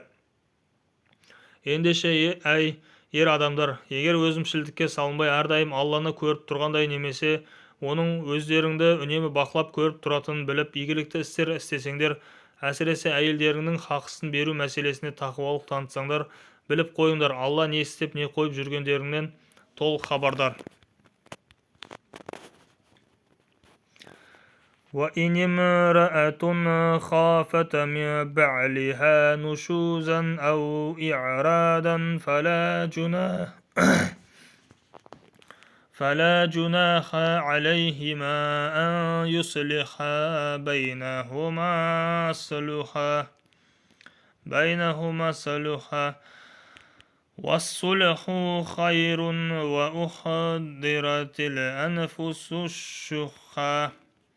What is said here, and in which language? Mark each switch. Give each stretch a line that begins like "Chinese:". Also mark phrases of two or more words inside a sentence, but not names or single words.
Kazakh: Ендеше ер адамдар, егер өзімшілдікке салынбай әрдайым Алланы көріп тұрғандай немесе оның өздеріңді үнемі бақылап көріп тұратынын біліп, игілікті істер істесеңдер, әсіресе әйелдеріңнің хақысын беру мәселесіне тақуалық танытсаңдар, біліп қойыңдар, Алла не істеп не қойып жүргендеріңнен толық хабардар.
Arabic: وَإِنِ امْرَأَةٌ خَافَتْ مِنْ بَعْلِهَا نُشُوزًا أَوْ إِعْرَاضًا فلا جناح عليهما أن يصلحا بينهما صلحا والصلح خير وأحضرت الأنفس الشح